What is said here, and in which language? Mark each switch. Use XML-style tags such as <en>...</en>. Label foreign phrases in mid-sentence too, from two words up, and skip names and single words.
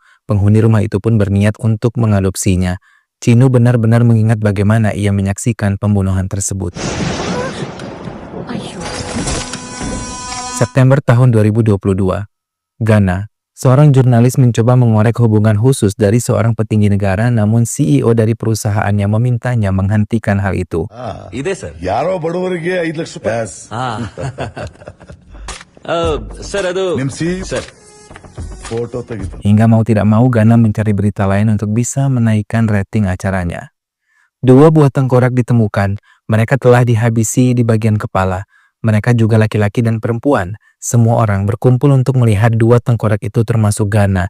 <id>Penghuni rumah itu pun berniat untuk mengadopsinya. Chino benar-benar mengingat bagaimana ia menyaksikan pembunuhan tersebut. September tahun 2022, Ghana, seorang jurnalis mencoba mengorek hubungan khusus dari seorang petinggi negara, namun CEO dari perusahaannya memintanya menghentikan hal itu.</id> <kn>Yaro ಬಡವರಿಗೆ 5 ಲಕ್ಷ ರೂಪಾಯಿ. ಸರ್ ಅದು ಸರ್ ಫೋಟೋ ತೆಗಿತು.</kn> <id>Hingga mau tidak mau Ghana mencari berita lain untuk bisa menaikkan rating acaranya. Dua buah tengkorak ditemukan, mereka telah dihabisi di bagian kepala. Mereka juga laki-laki dan perempuan. Semua orang berkumpul untuk melihat dua tengkorak itu termasuk Ghana.</id>